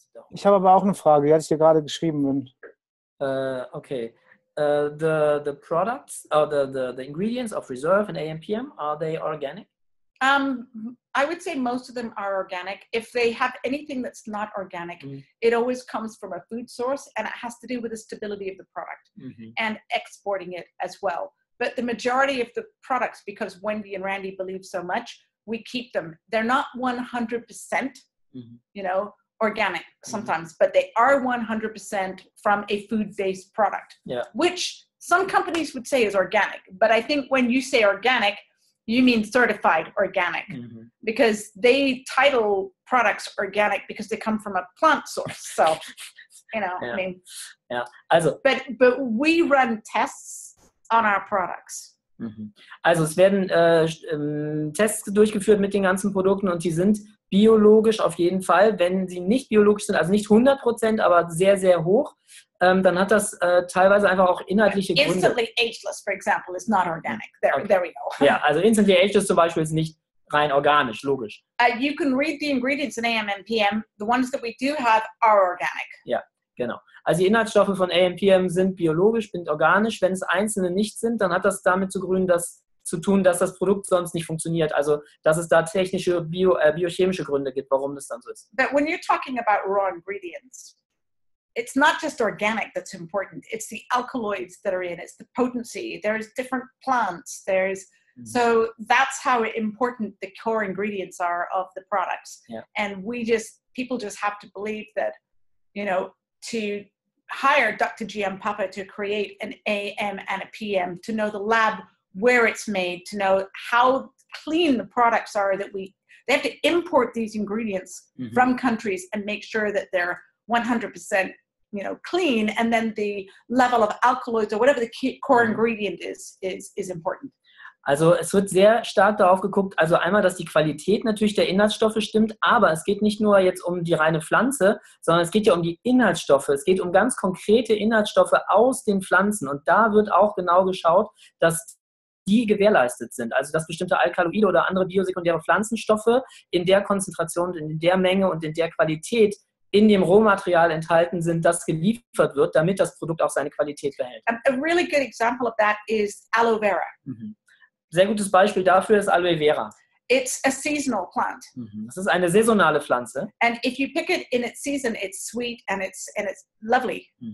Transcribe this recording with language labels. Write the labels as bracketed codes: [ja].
[de] Ich habe aber auch eine Frage, die hatte ich dir gerade geschrieben. [en] Okay. The products, or the ingredients of Reserve and AMPM, are they organic? I would say most of them are organic. If they have anything that's not organic, it always comes from a food source and it has to do with the stability of the product and exporting it as well. But the majority of the products, because Wendy and Randy believe so much, we keep them. They're not 100%, you know, organic sometimes, but they are 100% from a food-based product, which some companies would say is organic. But I think when you say organic, you mean certified organic, because they title products organic because they come from a plant source. So, you know, I mean, also, but we run tests on our products. [de] Also es werden Tests durchgeführt mit den ganzen Produkten und die sind biologisch auf jeden Fall. Wenn sie nicht biologisch sind, also nicht 100%, aber sehr, sehr hoch, dann hat das teilweise einfach auch inhaltliche Gründe. [en] Instantly ageless, for example, is not organic. There we go. [de] Ja, also instantly ageless zum Beispiel ist nicht rein organisch, logisch. [en] You can read the ingredients in AMPM. The ones that we do have are organic. [de] Ja, genau. Also die Inhaltsstoffe von AMPM sind biologisch, sind organisch. Wenn es einzelne nicht sind, dann hat das damit zu tun, dass das Produkt sonst nicht funktioniert. Also dass es da technische, biochemische Gründe gibt, warum das dann so ist. [en] But when you're talking about raw ingredients, it's not just organic that's important. It's the alkaloids that are in it. It's the potency. There's different plants. So that's how important the core ingredients are of the products. Yeah. And people just have to believe that, you know, to hire Dr. GM Papa to create an AM and a PM, to know the lab where it's made, to know how clean the products are that they have to import these ingredients from countries and make sure that they're 100% clean, and then the level of alkaloids or whatever the core ingredient is important. [de] Also es wird sehr stark darauf geguckt, also einmal, dass die Qualität natürlich der Inhaltsstoffe stimmt, aber es geht nicht nur jetzt um die reine Pflanze, sondern es geht ja um die Inhaltsstoffe. Es geht um ganz konkrete Inhaltsstoffe aus den Pflanzen, und da wird auch genau geschaut, dass die gewährleistet sind. Also dass bestimmte Alkaloide oder andere biosekundäre Pflanzenstoffe in der Konzentration, in der Menge und in der Qualität in dem Rohmaterial enthalten sind, das geliefert wird, damit das Produkt auch seine Qualität behält. [en] A really good example of that is aloe vera. [de] Sehr gutes Beispiel dafür ist Aloe Vera. [en] It's a seasonal plant. [de] Das ist eine saisonale Pflanze. [en] And if you pick it in its season, it's sweet and it's lovely.